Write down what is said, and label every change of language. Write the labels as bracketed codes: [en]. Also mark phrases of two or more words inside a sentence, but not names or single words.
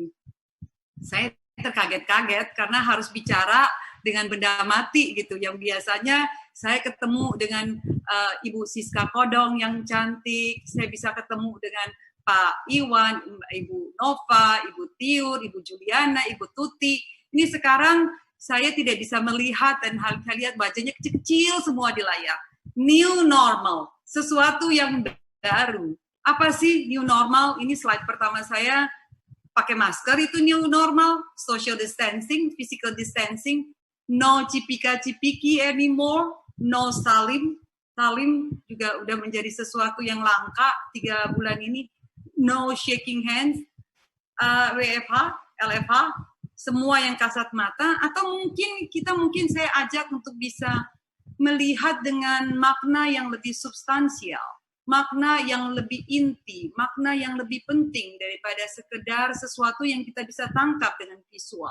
[id] Saya terkaget-kaget karena harus bicara dengan benda mati gitu, yang biasanya saya ketemu dengan Ibu Siska Kodong yang cantik, saya bisa ketemu dengan Pak Iwan, Ibu Nova, Ibu Tiur, Ibu Juliana, Ibu Tuti. Ini sekarang saya tidak bisa melihat dan lihat wajahnya kecil-kecil semua di layar. [en] New normal, [id] sesuatu yang baru. Apa sih [en] new normal? [id] Ini slide pertama saya. Pakai masker itu [en] new normal, social distancing, physical distancing, no cipika-cipiki anymore, no salim. [id] Salim juga udah menjadi sesuatu yang langka 3 bulan ini. [en] No shaking hands, [id] WFH, LFH, semua yang kasat mata, atau mungkin saya ajak untuk bisa melihat dengan makna yang lebih substansial, makna yang lebih inti, makna yang lebih penting daripada sekedar sesuatu yang kita bisa tangkap dengan visual.